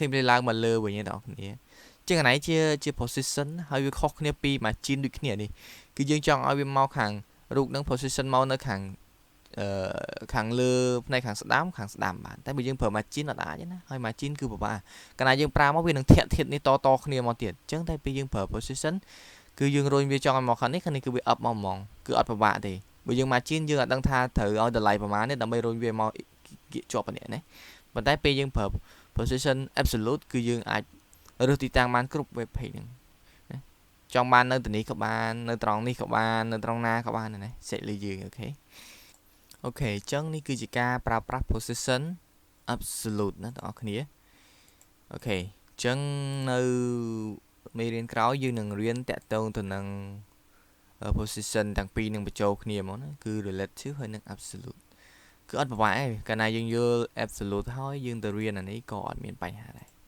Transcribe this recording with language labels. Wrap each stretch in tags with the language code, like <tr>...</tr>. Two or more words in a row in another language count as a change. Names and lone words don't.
<km>ញវាឡើងមកលើវិញទេបងប្អូនចឹងអានេះជា position ហើយវាខុសគ្នាពី margin ដូចគ្នានេះគឺយើងចង់ឲ្យវាមកខាងរូបនឹង position មកនៅខាងខាងលើផ្នែកខាងស្ដាំបានតែបើយើងប្រើ margin អត់អាចទេណាហើយ margin គឺពិបាកកាលណាយើងប្រើមកវានឹងធាក់ធាតុនេះតគ្នាមកទៀតចឹងតែពេលយើងប្រើ position គឺយើងរុញវាចង់ឲ្យមកខាងនេះគឺវា up មកហ្មងគឺ អត់ពិបាកទេបើយើង margin យើងអត់ដឹងថាត្រូវឲ្យតម្លៃប្រមាណទេដើម្បីរុញវាមកជាប់ប៉ុណ្ណេះណាប៉ុន្តែពេលយើងប្រើ position absolute គឺយើងអាចរើសទីតាំងបានគ្រប់</km> <en>web page</en> <km>ហ្នឹងណាចង់បាននៅទីនេះក៏បាន នៅត្រង់នេះក៏បាននៅត្រង់ណាក៏បានណាសេចលើយើងអូខេអូខេអញ្ចឹងនេះគឺជាការប្រើប្រាស់</km> <en>position absolute</en> <km>ណាបងប្អូនគ្នាអូខេអញ្ចឹងនៅមេរៀនក្រោយយើងនឹងរៀនតាក់ទងទៅនឹង position ទាំងពីរនឹងបញ្ចូលគ្នាហ្មងណាគឺ relative ហើយនិង absolute គឺអត់ពិបាកទេកាលណាយើងយល់ absolute ហើយយើងទៅរៀនអានេះក៏អត់មានបញ្ហាដែរ</km>